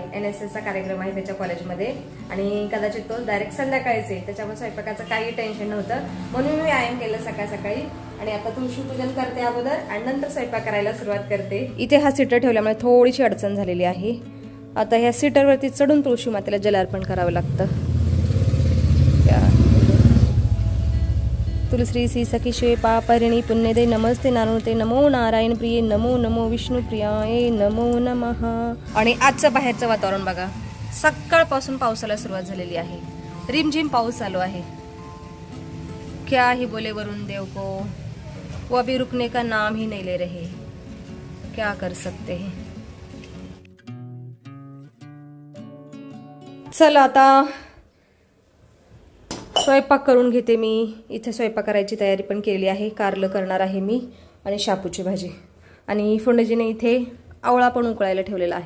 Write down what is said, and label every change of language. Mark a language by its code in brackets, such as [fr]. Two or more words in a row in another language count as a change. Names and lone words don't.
[mr] NSS चा कार्यक्रम आहे त्याच्या कॉलेजमध्ये आणि कदाचित तो डायरेक्ट संध्याकाळीच आहे, त्याच्यामुळे स्वयंपाकाचं काही टेन्शन नव्हतं म्हणून मी व्यायाम केलं सकाळी. आणि आता तुळशी पूजन करते अगोदर आणि नंतर स्वयंपाक करायला सुरुवात करते. इथे हा सीटर ठेवल्यामुळे थोडीशी अडचण झालेली आहे. आता ह्या सीटरवरती चढून तुळशी मातेला जलार्पण करावं लागतं. [sa] तुलश्री श्री सखी शिवे पापरिणी पुण्यदे नमस्ते नानुते नमो नारायण प्रिये नमो नमो विष्णू प्रियाय नमो नमः. [mr] आणि आजचं बाहेरचं वातावरण बघा, सकाळपासून पावसाला सुरुवात झालेली आहे. रिमझिम पाऊस चालू आहे. [hi] क्या ही बोले वरुण देव को, वो अभी रुकने का नाम ही नहीं ले रहे, क्या कर सकते हैं. [mr] चला आता स्वयंपाक करून घेते मी. इथे स्वयंपाक करायची तयारी पण केली आहे. कारलं करणार आहे मी आणि शापूची भाजी. आणि फोंडजीने इथे आवळा पण उकळायला ठेवलेला आहे.